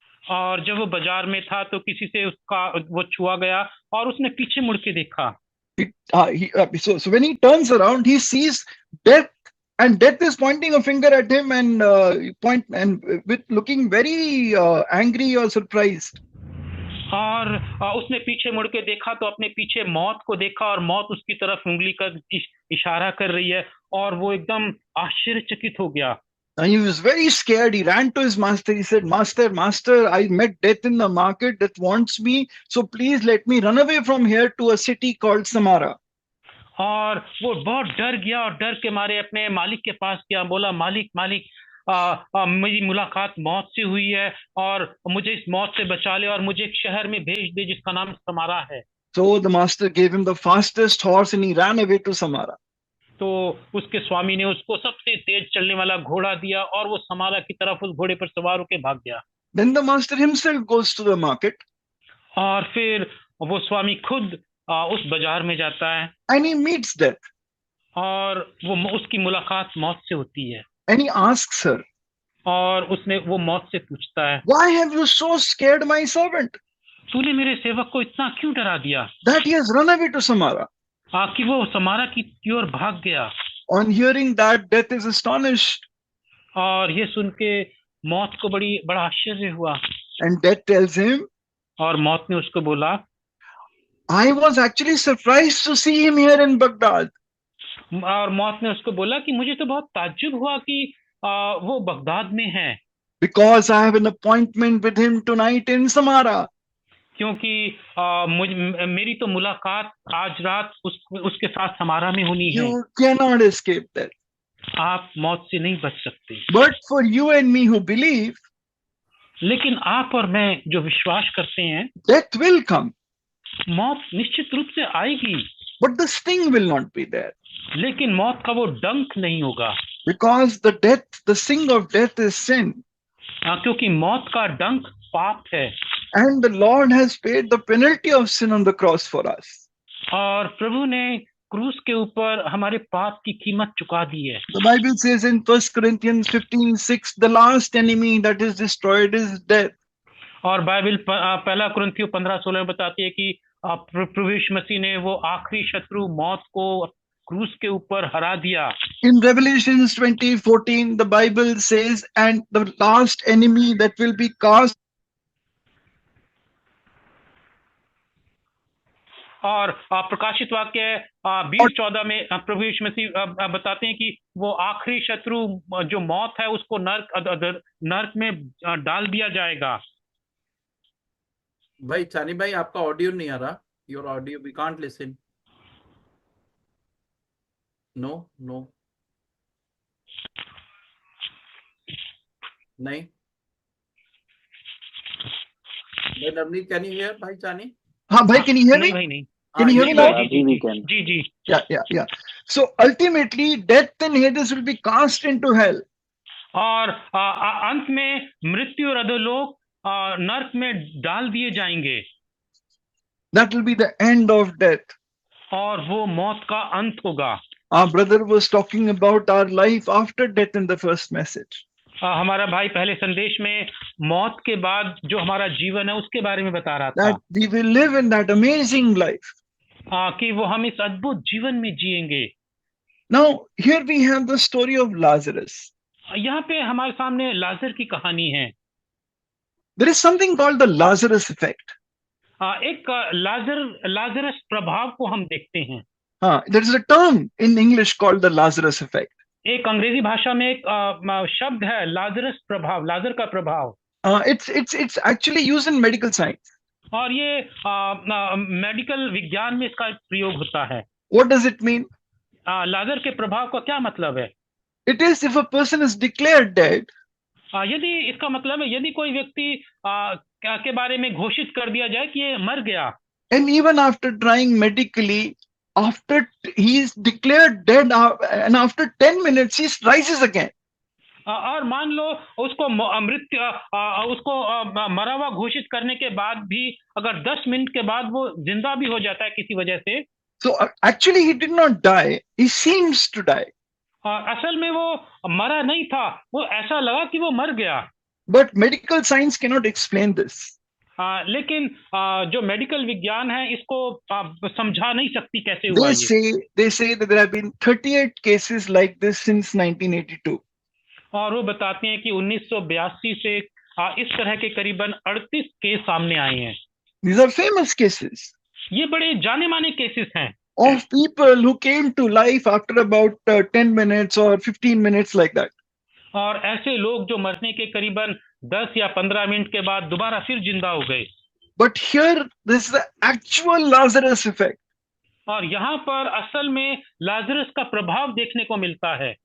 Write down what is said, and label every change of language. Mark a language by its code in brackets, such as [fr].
[hi] और जब वो बाजार में था तो किसी से उसका वो छुआ गया और उसने पीछे मुड़ के देखा। [en] So when he turns around, he sees death, and death is pointing a finger at him and with looking very angry or surprised. [hi] और उसने पीछे मुड़ के देखा तो अपने पीछे मौत को देखा, और मौत उसकी तरफ उंगली का इशारा कर रही है, और वो एकदम आश्चर्यचकित हो गया। [en] And he was very scared. He ran to his master. He said, Master, I met death in the market that wants me. So please let me run away from here to a city called Samara. [hi] और वो बहुत डर गया और डर के मारे अपने मालिक के पास गया, बोला, मालिक मेरी मुलाकात मौत से हुई है और मुझे इस मौत से बचा ले और मुझे एक शहर में भेज दे जिसका नाम समारा है। [en] So the master gave him the fastest horse and he ran away to Samara. [hi] तो उसके स्वामी ने उसको सबसे तेज चलने वाला घोड़ा दिया और वो समारा की तरफ उस घोड़े पर सवार होकर भाग गया। [en] Then the master himself goes to the market. [hi] और फिर वो स्वामी खुद उस बाजार में जाता है। [en] And he meets death. [hi] और वो उसकी मुलाकात मौत से होती है। [en] And he asks her. [hi] और उसने वो मौत से पूछता है, [en] Why have you so scared my servant? [hi] तूने मेरे सेवक को इतना क्यों डरा दिया? [en] That he has run away to Samara. [hi] कि वो समारा की ओर भाग गया। [en] On hearing that, death is astonished. [hi] और ये सुन के मौत को बड़ा आश्चर्य हुआ। [en] And death tells him, [hi] और मौत ने उसको बोला, [en] I was actually surprised to see him here in Baghdad. [hi] और मौत ने उसको बोला कि मुझे तो बहुत ताज्जुब हुआ कि वो बगदाद में है। [en] Because I have an appointment with him tonight in Samara. [hi] क्योंकि मेरी तो मुलाकात आज रात उसके साथ समारा में होनी है। [en] You cannot escape that. [hi] आप मौत से नहीं बच सकते। [en] But for you and me who believe, [hi] लेकिन आप और मैं जो विश्वास करते हैं, [en] death will come. [hi] मौत निश्चित रूप से आएगी। [en] But the sting will not be there. [hi] लेकिन मौत का वो डंक नहीं होगा। [en] Because the sting of death is sin. [hi] क्योंकि मौत का डंक पाप है। [en] And the Lord has paid the penalty of sin on the cross for us. [hi] और प्रभु ने क्रूस के ऊपर हमारे पाप की कीमत चुका दी है। [en] The Bible says in 1 Corinthians 15:6, the last enemy that is destroyed is death. [hi] और बाइबल पहला कुरिन्थियों 15:16 में बताती है कि प्रभु यीशु मसीह ने वो आखिरी शत्रु मौत को क्रूस के ऊपर हरा दिया। [en] In Revelations 20:14, the Bible says, and the last enemy that will be cast [hi] और प्रकाशित वाक्य 20:14 में प्रभु यीशु मसीह बताते हैं कि वो आखिरी शत्रु जो मौत है उसको नरक में डाल दिया जाएगा। भाई चानी भाई, आपका ऑडियो नहीं आ रहा। [en] Your audio we can't listen. [hi] No नहीं भाई। [en] Navneet, can you hear भाई चानी? [hi] हाँ भाई, [en] can you hear me? [hi] नहीं भाई नहीं। [en] Can you hear me now? [hi] Ji. [en] Yeah. So ultimately, death and Hades will be cast into hell. [hi] और अंत में मृत्यु और अधोलोक नरक में डाल दिए जाएंगे। [en] That will be the end of death. [hi] और वो मौत का अंत होगा। [en] Our brother was talking about our life after death in the first message. [hi] हमारा भाई पहले संदेश में मौत के बाद जो हमारा जीवन है उसके बारे में बता रहा था। [en] That we will live in that amazing life. [hi] कि वो हम इस अद्भुत जीवन में जिएंगे। [en] Now, here we have the story of Lazarus. [hi] यहाँ पे हमारे सामने लाजर की कहानी है। [en] There is something called the Lazarus effect. [hi] एक लाजरस प्रभाव को हम देखते हैं। [en] There is a term in English called the Lazarus effect. [hi] एक अंग्रेजी भाषा में एक शब्द है लाजरस प्रभाव, लाजर का प्रभाव। [en] It's actually used in medical science. [hi] और ये मेडिकल विज्ञान में इसका प्रयोग होता है। [en] What does it mean? [hi] लाजर के प्रभाव का क्या मतलब है? [en] It is if a person is declared dead. [hi] यदि इसका मतलब है यदि कोई व्यक्ति के बारे में घोषित कर दिया जाए कि ये मर गया। [en] And even after trying medically, after he is declared dead, and after 10 minutes he rises again. [hi] और मान लो उसको उसको मरा हुआ घोषित करने के बाद भी अगर 10 मिनट के बाद वो जिंदा भी हो जाता है किसी वजह से। [en] So actually he did not die, he seems to die. [hi] असल में वो मरा नहीं था, वो ऐसा लगा कि वो मर गया। [en] But medical science cannot explain this. [hi] लेकिन जो मेडिकल विज्ञान है इसको समझा नहीं सकती कैसे हुआ ये। [en] They say that there have been 38 cases like this since 1982. [hi] और वो बताते हैं कि 1982 से इस तरह के करीबन 38 केस सामने आए हैं। [en] These are famous cases. [hi] ये बड़े जाने माने केसेस हैं। [en] Of people who came to life after about 10 minutes or 15 minutes like that. [hi] और ऐसे लोग जो मरने के करीबन 10 या 15 मिनट के बाद दोबारा फिर जिंदा हो गए। [en] But here this is the actual Lazarus effect. [hi] और यहाँ पर असल में लाजरस का प्रभाव देखने को मिलता है।